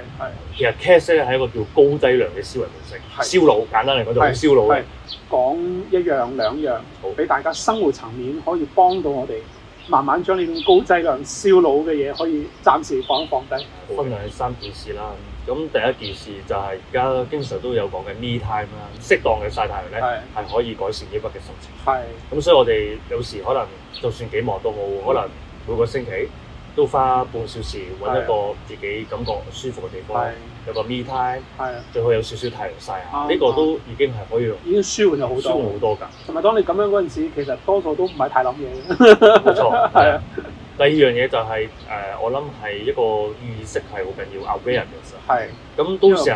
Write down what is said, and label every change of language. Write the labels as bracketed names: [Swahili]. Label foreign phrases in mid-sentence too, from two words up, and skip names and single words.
[Cantonese] 其實 cast 咧係一個叫高劑量嘅思維模式，燒腦簡單嚟講就係燒腦嘅。講一樣兩樣，俾大家生活層面可以幫到我哋，慢慢將呢種高劑量燒腦嘅嘢可以暫時放低。分享3件事啦。咁第一件事就係而家經常都有講嘅 [English] me time [Cantonese] 啦，適當嘅曬太陽咧係可以改善抑鬱嘅心情。咁所以我哋有時可能就算幾忙都好，可能每個星期都花半小時揾一個自己感覺舒服嘅地方，有個 [English] me time， [Cantonese] 最好有少少太陽曬下，呢個都已經係可以已經舒緩咗好多，舒緩好多㗎。同埋當你咁樣嗰陣時，其實多數都唔係太諗嘢。冇錯，係啊。第二樣嘢就係我諗係一個意識係好緊要 ，awareness。咁都成日